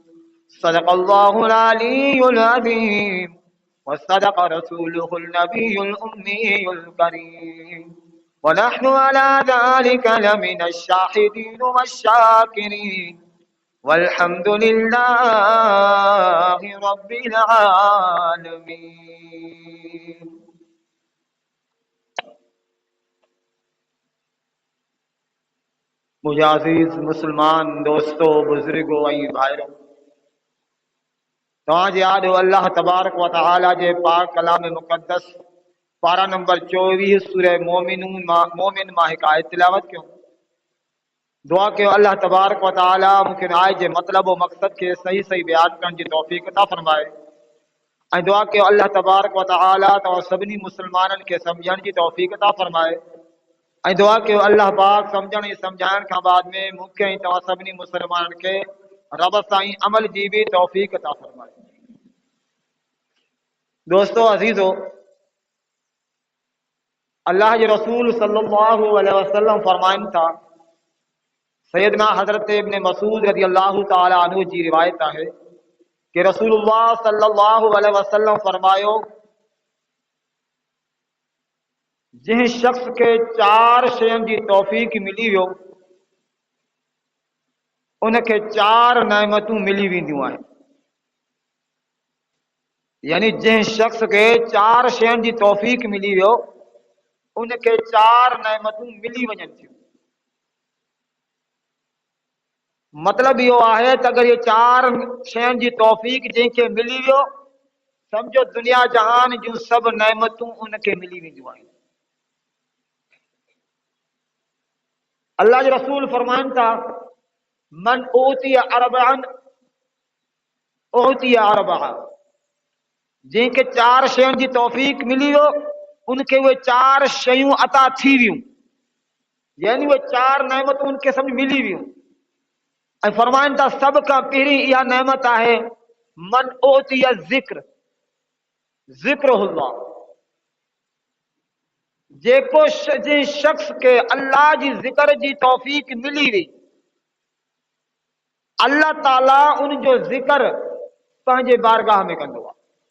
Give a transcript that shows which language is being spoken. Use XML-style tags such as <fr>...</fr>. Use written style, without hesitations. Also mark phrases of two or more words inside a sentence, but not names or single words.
<ar>صدق الله العلي العظيم وصدق رسوله النبي الأمي الكريم ونحن على ذلك لمن الشاهدين والشاكرين والحمد لله رب العالمين.</ar> <sd>मुझे अजीज मुसलमान दोस्तों बुजुर्गों ऐं भाइरों, तव्हांजे आॾो</sd> <ar>الله تبارك وتعالى</ar> <sd>जे पाक कलाम मुक़द्दस पारा नंबर 24 सूरह मोमिन मां हिकु आयत तिलावत कयूं। दुआ कयो</sd> <ar>الله تبارك وتعالى</ar> <sd>मूंखे आयत जे मतिलब व मक़सद खे सही सही बयान करण जी तौफ़ीक़ अता फरमाए ऐं दुआ कयो</sd> <ar>الله تبارك وتعالى</ar> <sd>तव्हां सभिनी मुसलमाननि खे सम्झण जी तौफ़ीक़ अता फरमाए ऐं दुआ कयो अल्लाह पाक सम्झण ऐं सम्झाइण खां बाद में मूंखे ऐं तव्हां सभिनी मुसलमाननि खे रब साईं अमल जी भी तौफ़ीक़ अता फरमाए। दोस्तों अजीजो, अल्लाह के रसूल</sd> <ar>صلى الله عليه وسلم</ar> <sd>फरमाइन था, सैयदना हजरत इब्न मसूद</sd> <ar>رضي الله تعالى عنه</ar> <sd>जी रिवायत है कि</sd> <ar>رسول الله صلى الله عليه وسلم</ar> <sd>फरमायो, जिन शख्स के 4 शयुनि जी तौफ़ीक़ मिली वियो उनखे 4 नेमतूं मिली वेंदियूं आहिनि। यानी जिन शख्स के 4 शयुनि जी तौफ़ीक़ मिली वियो उनखे 4 नेमतूं मिली वञनि थियूं। मतलब यो आहे त अगर ये चार शयुनि जी तौफ़ीक जंहिंखे मिली वियो समझो दुनिया जहान जूं सब नेमतूं उनखे मिली वेंदियूं आहिनि। अल्लाह जो रसूल फरमाइनि था</sd> <ar>من أوتي أربعا أوتي أربعا,</ar> <sd>जंहिंखे चार शयुनि जी तौफ़ीक मिली वियो उनखे उहे चार शयूं अता थी वियूं, यानी उहे चार नेमतूं उनखे समझ मिली वियूं। ऐं फरमाइनि था सभ खां पहिरीं इहा नेमत आहे</sd> <ar>من أوتي ذكر ذكر الله,</ar> <sd>जेको जंहिं शख्स खे अल्लाह जी ज़िक्र जी तौफ़ीक मिली वई, अल्लाह ताला उन जो ज़िक्र पंहिंजे बारगाह में कंदो आहे।</sd>